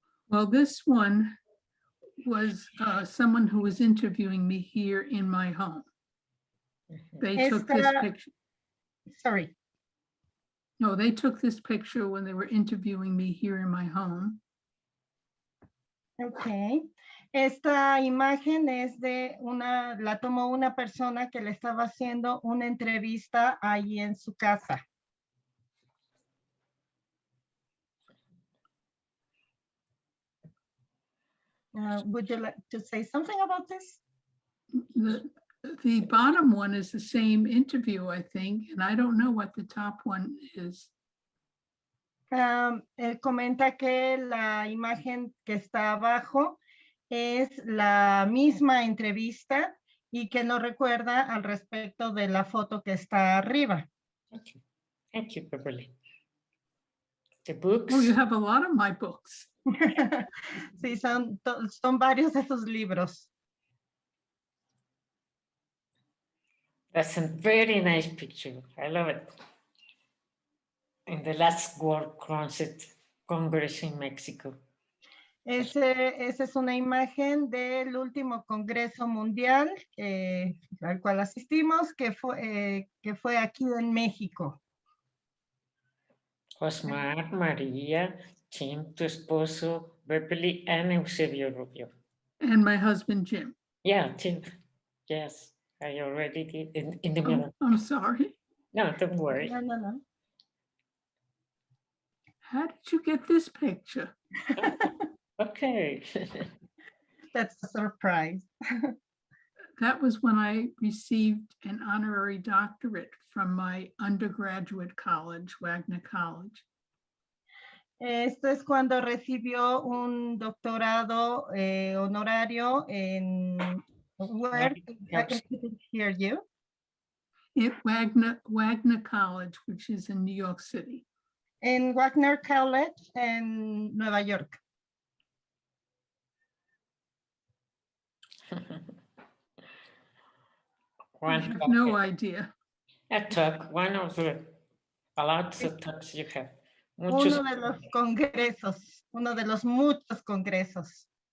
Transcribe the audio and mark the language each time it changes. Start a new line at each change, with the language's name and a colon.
English: Well, this one was someone who was interviewing me here in my home. They took this picture. Sorry. No, they took this picture when they were interviewing me here in my home. Okay.
Spanish: Esta imagen es de la tomó una persona que le estaba haciendo una entrevista ahí en su casa.
English: Would you like to say something about this? The bottom one is the same interview, I think, and I don't know what the top one is.
Spanish: Él comenta que la imagen que está abajo es la misma entrevista y que no recuerda al respecto de la foto que está arriba.
English: Okay. Thank you, Beverly. The books. Oh, you have a lot of my books.
Spanish: Sí, son varios de sus libros.
English: That's a very nice picture. I love it. In the last World Congress in Mexico.
Spanish: Esa es una imagen del último Congreso Mundial al cual asistimos, que fue aquí en México.
English: Osmar, María, Jim,
Spanish: tu esposo,
English: Beverly, and Eusebio Rubio. And my husband, Jim. Yeah, Jim. Yes, I already did in the middle. Oh, I'm sorry. No, don't worry. No. How did you get this picture? Okay. That's a surprise. That was when I received an honorary doctorate from my undergraduate college, Wagner College.
Spanish: Esto es cuando recibió un doctorado honorario en
English: where I can hear you. Wagner College, which is in New York City.
Spanish: En Wagner College en Nueva York.
English: I have no idea. A talk, one of the lots of talks you have.
Spanish: Uno de los congresos, uno de los muchos congresos.